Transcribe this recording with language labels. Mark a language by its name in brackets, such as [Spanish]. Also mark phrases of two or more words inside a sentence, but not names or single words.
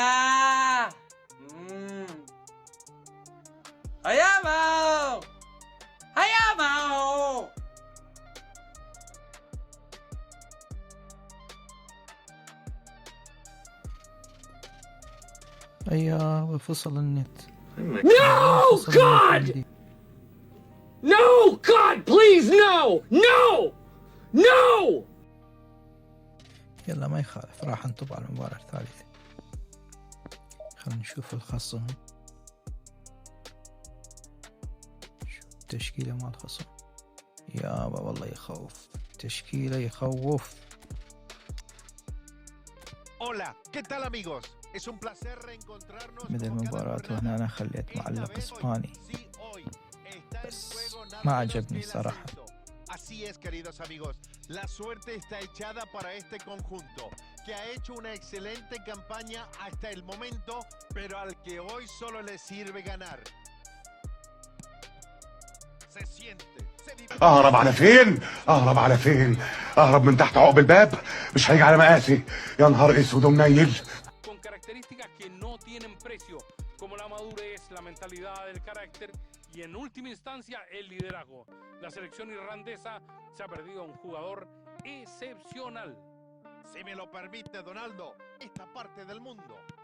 [Arabic] هيا ماو أيوة فصل النت. [English] No God! No God, please no! No! No! [Arabic] يلا ما يخالف، راح نطب على المباراة الثالثة. خلينا نشوف الخصم. شوف التشكيلة مع الخصم. يابا والله يخوف، تشكيلة يخوف. [Spanish] Hola, ¿qué tal amigos? Es un placer reencontrarnos. [Arabic] بدأ المباراة وهنا أنا خليت معلق إسباني بس ما عجبني صراحة. [Spanish] Así es, queridos amigos, la suerte está echada para este conjunto, que ha hecho una excelente campaña hasta el momento, pero al que hoy solo le sirve ganar. Se siente. [Arabic] اهرب على فين؟ اهرب على فين؟ اهرب من تحت عقب الباب؟ مش هيجي على مقاسي. يا نهار اسود ومنيل. [Spanish] Con características que no tienen precio, como la madurez, la mentalidad, el carácter y en última instancia el liderazgo. La selección irlandesa se ha perdido a un jugador excepcional. Si me lo permite, Donaldo, esta parte del mundo.